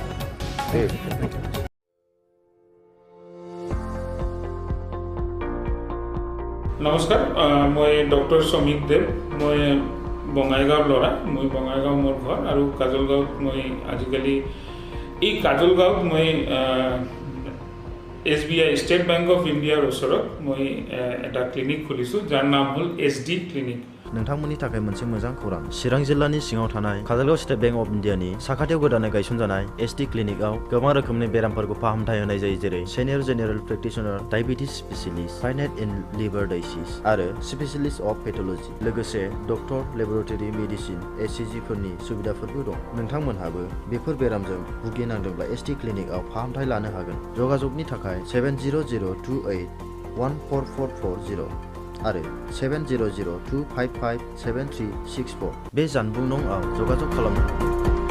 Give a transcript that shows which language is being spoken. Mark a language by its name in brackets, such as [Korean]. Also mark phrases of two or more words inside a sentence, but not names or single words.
[Assamese] নমস্কাৰ মই ডক্টৰ শ্ৰমিক দেৱ মই বঙাইগাঁৱৰ ল'ৰা মই বঙাইগাঁও মোৰ ঘৰ আৰু কাজলগাঁৱত মই আজিকালি এই কাজলগাঁৱত মই SBI ষ্টেট বেংক অফ ইণ্ডিয়াৰ ওচৰত মই এটা ক্লিনিক খুলিছোঁ যাৰ নাম হ'ল SD ক্লিনিক [Bodo] नोंथांमोननि थाखाय मोनसे मोजां खौरां चिरां जिल्लानि सिङाव थानाय काजलगाव स्टेट बेंक अफ इन्डियानि साखाथियाव गोदानै गायसनजानाय SD क्लिनिकआव गोबां रोखोमनि बेरामफोरखौ फाहामथाय होनाय जायो जेरै [English] senior general practitioner diabetes specialist finate and liver disease [Bodo] आरो [English] specialist of pathology [Bodo] लोगोसे डक्टर [English] laboratory medicine ECG [Bodo] फोरनि सुबिदाफोरबो दं नोंथांमोनहाबो बेफोर बेरामजों भुगिनांदोंब्ला SD क्लिनिकआव फाहामथाय लानो हागोन जगाजगनि थाखाय 7002814440 आरो 7002557364 बे जानबुं नंआव जगाजग खालामनो हागोन